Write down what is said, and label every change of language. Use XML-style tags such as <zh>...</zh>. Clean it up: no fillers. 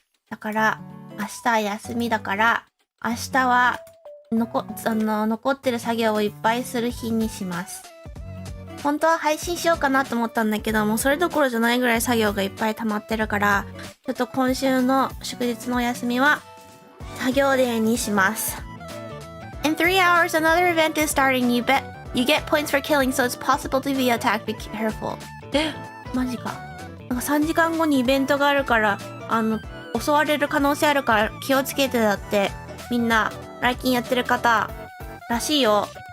<ja>だから、明日は休みだから、明日は残ってる作業をいっぱいする日にします。本当は配信しようかなと思ったんだけども、それどころじゃないぐらい作業がいっぱい溜まってるから、ちょっと今週の祝日のお休みは、作業デーにします。</ja> <en>In 3 hours, another event is starting. You get points for killing, so it's possible to be attacked. Be careful.</en> <ja>マジか。なんか3時間後にイベントがあるから、襲われる可能性あるから気をつけてだって、みんな、来勤やってる方、らしいよ。</ja>